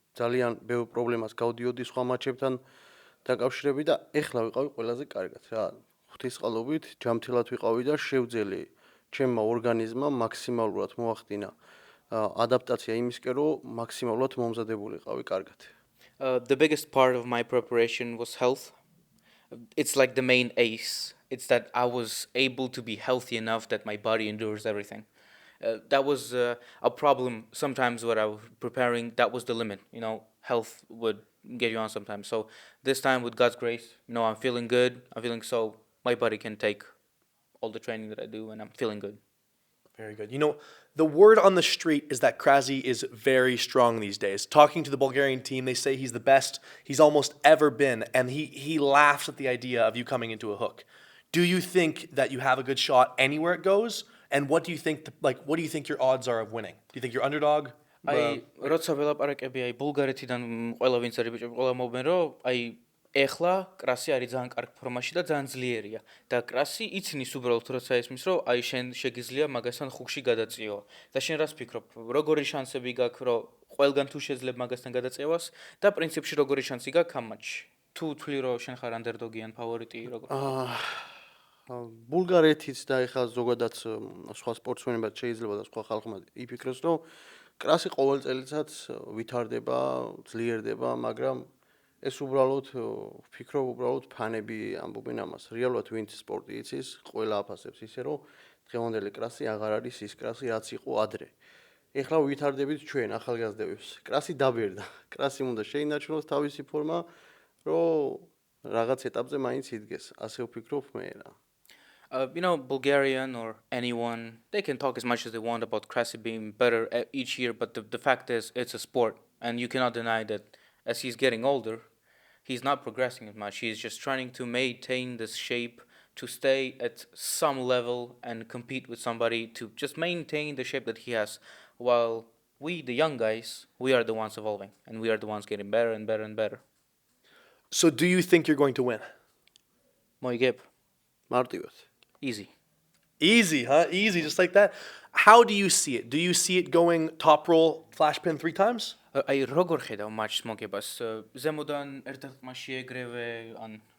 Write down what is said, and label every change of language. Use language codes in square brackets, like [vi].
[ka] ძალიან ბევრ პრობლემას გავდიოდი სხვა მატჩებთან დაკავშირებით და ეხლა ვიყავი ყველაზე კარგად რა. ღვთისყალობით ჯამთელად ვიყავი და შევძელი ჩემმა ორგანიზმმა მაქსიმალურად მოახდინა ადაპტაცია იმისკენ რომ მაქსიმალურად მომზადებულიყავი კარგად. [en] The biggest part of my preparation was health. It's like the main ace. It's that I was able to be healthy enough that my body endures everything. That was a problem sometimes when I was preparing. That was the limit. You know, health would get you on sometimes. So this time, with God's grace, I'm feeling good. I'm feeling so my body can take all the training that I do, and I'm feeling good. Very good. You know, the word on the street is that Krasi is very strong these days. Talking to the Bulgarian team, they say he's the best he's almost ever been, and he laughs at the idea of you coming into a hook. Do you think that you have a good shot anywhere it goes? And what do you think what do you think your odds are of winning? Do you think you're underdog? [ka] აი როცა ველაპარაკები აი ბულგარეთიდან ყველა ვინც არის ბიჭები ყველა მომბენ რომ აი ეხლა კრასი არის ძალიან კარგ ფორმაში და ძალიან ძლიერია და კრასი იცნის უბრალოდ როცა ისმის რომ აი შენ შეგიძლია მაგასთან ხუქში გადაწიო და შენ რას ფიქრობ როგორი შანსები გაქვს რომ ყველგან თუ შეძლებ მაგასთან გადაწევას და პრინციპში როგორი შანსი გაქვს ამ მატჩში თუ თვლი რომ შენ ხარ ანდერდოგი ან ფავორიტი როგორ ბულგარეთიც და ეხლა ზოგადად სხვა სპორტსმენებად შეიძლება და სხვა ხალხმა იფიქროს რომ კრასი ყოველ წელიწად ვითარდება, ძლიერდება, მაგრამ ეს უბრალოდ ვფიქრობ უბრალოდ ფანები ამბობენ ამას. რეალურად ვინც სპორტი იცის, ყველა აფასებს ისე რომ დღევანდელი კრასი აღარ არის ის კრასი რაც იყო ადრე. ეხლა ვითარდებით ჩვენ ახალგაზრდებს. კრასი დაბერდა. კრასი უნდა შეინარჩუნოს თავისი ფორმა, რომ რაღაც ეტაპზე მაინც იდგეს. ასე ვფიქრობ მე რა. [en] Bulgarian or anyone, they can talk as much as they want about Krasi being better each year, but the fact is, it's a sport, and you cannot deny that as he's getting older, he's not progressing as much. He's just trying to maintain this shape, to stay at some level and compete with somebody, to just maintain the shape that he has, while we, the young guys, we are the ones evolving, and we are the ones getting better and better and better. So do you think you're going to win? [ka] Moigeb. მარტივად. [en] Easy. Easy, huh? Easy, just like that. How do you see it? Do you see it going top roll, flash pin 3 times? [ka] აი როგორ ხედავ მატჩს მოგებას? ზემოდან ერთ-ერთ მასში ეგრევე ან